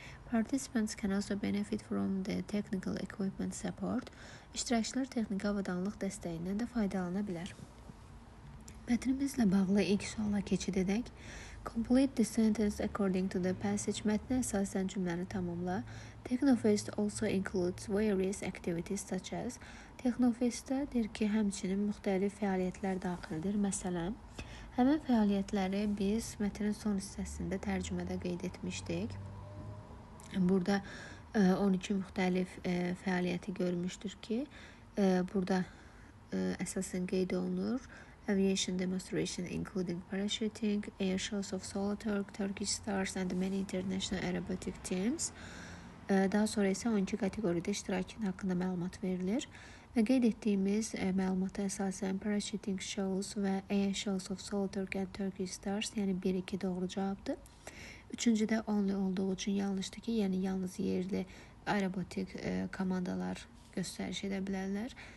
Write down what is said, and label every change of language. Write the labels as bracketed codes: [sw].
[en] Participants can also benefit from the technical equipment support. [az] İştirakçılar texniki avadanlıq dəstəyindən də faydalana bilər. Mətnimizlə bağlı ilk suala keçid edək. [en] Complete the sentence according to the passage. [az] Mətnə əsasən cümləni tamamla. [en] Technofest also includes various activities such as. [az] Technofestdə deyir ki, həmçinin müxtəlif fəaliyyətlər daxildir. Məsələn, həmin fəaliyyətləri biz mətnin son hissəsində tərcümədə qeyd etmişdik. Burada 12 müxtəlif fəaliyyəti görmüşdür ki, burada əsasən qeyd olunur. [en] Aviation demonstration including parachuting, air shows of Solo Turkish Stars and many international aerobatic teams. [az] Daha sonra isə 12 kateqoriyada iştirakın haqqında məlumat verilir. Və qeyd etdiyimiz məlumata əsasən [en] parachuting shows [az] və [en] air shows of Solo Turkish Stars, [az] yəni 1-2 doğru cavabdır. Üçüncüdə only olduğu üçün yanlışdır ki, yəni yalnız yerli aerobatik komandalar göstəriş edə bilərlər.